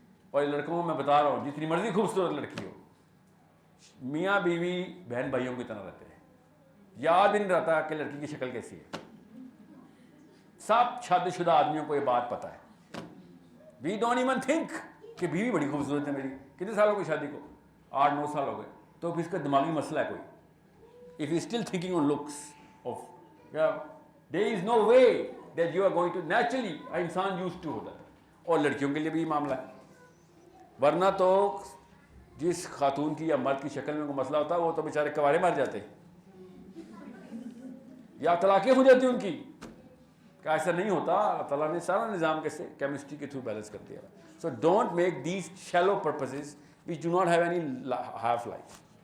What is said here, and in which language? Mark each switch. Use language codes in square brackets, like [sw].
[ur] اور لڑکوں کو میں بتا رہا ہوں, جتنی مرضی خوبصورت لڑکی ہو, میاں بیوی بہن بھائیوں کی طرح رہتے ہیں. یاد بھی نہیں رہتا کہ لڑکی کی شکل کیسی ہے. سب شادی شدہ آدمیوں کو یہ بات پتہ ہے. [en] we don't even think [ur] کہ بیوی بڑی خوبصورت ہے میری. کتنے سال ہو گئے شادی کو؟ 8-9 سال ہو گئے. تو پھر اس کا دماغی مسئلہ ہے کوئی. [en] If you still thinking on looks of, yeah, there is no way that you are going to naturally, انسان used to [ur] ہوتا ہے. اور لڑکیوں کے لیے بھی یہ معاملہ ہے. ورنہ تو جس خاتون کی یا مرد کی شکل میں کوئی مسئلہ ہوتا ہے وہ تو بیچارے کوارے مر جاتے یا طلاقیں ہو جاتی ان کی. کہ ایسا نہیں ہوتا. اللہ تعالیٰ نے سارا نظام کیسے کیمسٹری کے تھرو بیلنس کر دیا. [en] So don't make these shallow purposes which do not have any half life.